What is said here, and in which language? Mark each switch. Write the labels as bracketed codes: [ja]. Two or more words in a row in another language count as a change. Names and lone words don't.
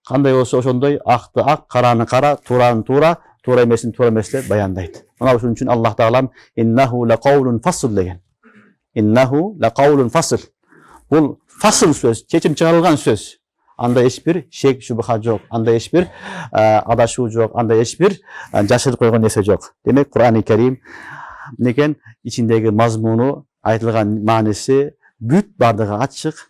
[ky] кандай болсо ошондой акты ак, караны кара, туураны туура, туура эмесин туура эмес деп баяндайт. Мына ушун үчүн Аллах таалам [ar] إنه لقول فصل [ky] деген. [ar] إنه لقول فصل. [ky] Бул фасл сөз, чечим чыгарылган сөз. Анда эч бир шек шубха жок, анда эч бир адашуу жок, анда эч бир жашырып койгон нерсе жок. Демек Кур'ан-ы Керим некен ичиндеги мазмуну, айтылган мааниси бүт бардыгы ачык.